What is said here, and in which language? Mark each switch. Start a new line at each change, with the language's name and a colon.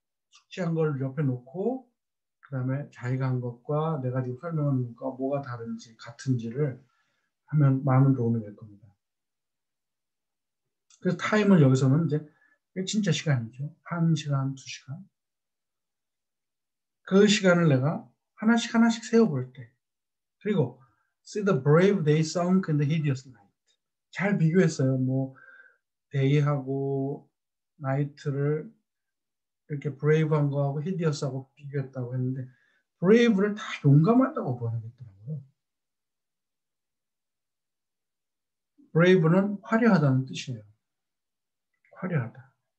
Korean: 숙지한 걸 옆에 놓고 그 다음에 자기가 한 것과 내가 지금 설명한 것과 뭐가 다른지 같은지를 하면 많은 도움이 될 겁니다. 그래서 타임을 여기서는 이제 진짜 시간이죠. 1시간, 2시간. 그 시간을 내가 하나씩 세어볼 때 그리고
English: see the brave day sunk in the hideous night.
Korean: 잘 비교했어요. day하고 night를 이렇게 브레이브한 거하고 히디어스하고 비교했다고 했는데 브레이브를 다 용감하다고 번역했더라고요. 브레이브는 화려하다는 뜻이에요. 화려하다.